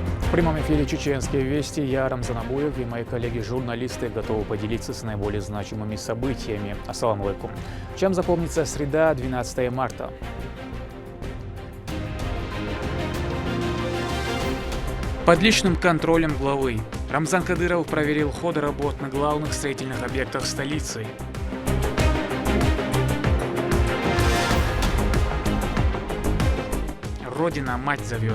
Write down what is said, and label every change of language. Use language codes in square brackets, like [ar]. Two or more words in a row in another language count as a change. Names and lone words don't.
[ru] В прямом эфире «Чеченские вести». Я Рамзан Абуев и мои коллеги-журналисты готовы поделиться с наиболее значимыми событиями. [ar] السلام عليكم. [ru] Чем запомнится среда, 12 марта? Под личным контролем главы. Рамзан Кадыров проверил ходы работ на главных строительных объектах столицы. Родина мать зовет.